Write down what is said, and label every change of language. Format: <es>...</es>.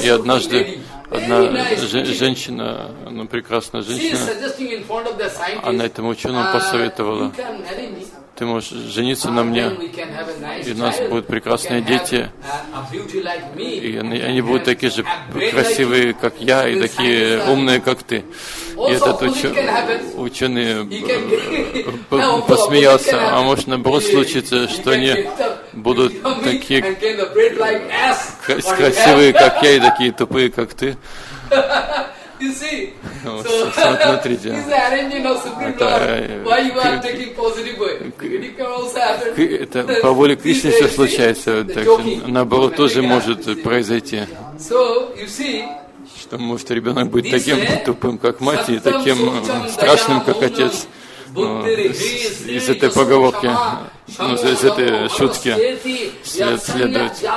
<ru>И однажды одна женщина, ну, прекрасная женщина, она этому ученому посоветовала: ты можешь жениться на мне, и у нас будут прекрасные дети, и они будут такие же красивые, как я, и такие умные, как ты. И этот ученый посмеялся: а может, наоборот, случится, что они будут такие красивые, как я, и такие тупые, как ты.</ru> <en>You see, so this is the arranging of Supreme Lord. Why you are taking positive way? It can also happen.</en> <ru>Это по воле Кришны все случается, так что наоборот тоже может произойти.</ru> <en>So you see,</en> <ru>что может ребенок быть таким тупым, как мать, и таким страшным, как отец. Из этой поговорки, из этой шутки следует.</ru>